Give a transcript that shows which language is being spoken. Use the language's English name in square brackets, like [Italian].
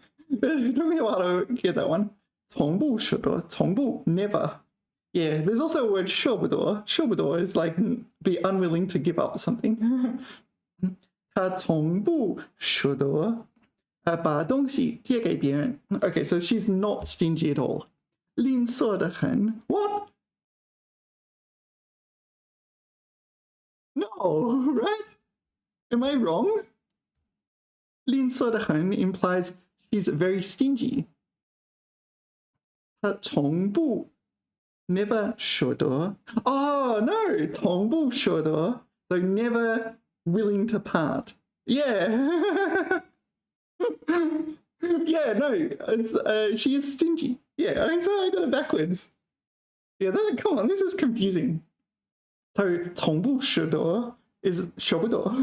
[English] It took me a while to get that one. [Chinese] 从不舍得.从不 never. [English] Yeah, there's also a word 舍不得. 舍不得 is like be unwilling to give up something. [Chinese] 他从不舍得把东西借给别人. [English] Okay, so she's not stingy at all. [Chinese] 吝啬得很.What? [English] No, right? Am I wrong? 吝啬得很 implies she's very stingy. [Chinese] 她从不 never 舍得. [English] Oh, no, 从不舍得. So never willing to part. Yeah. Yeah, no, it's, she is stingy. Yeah, I got it backwards. Yeah, come on, this is confusing. So 从不舍得 is 舍不得.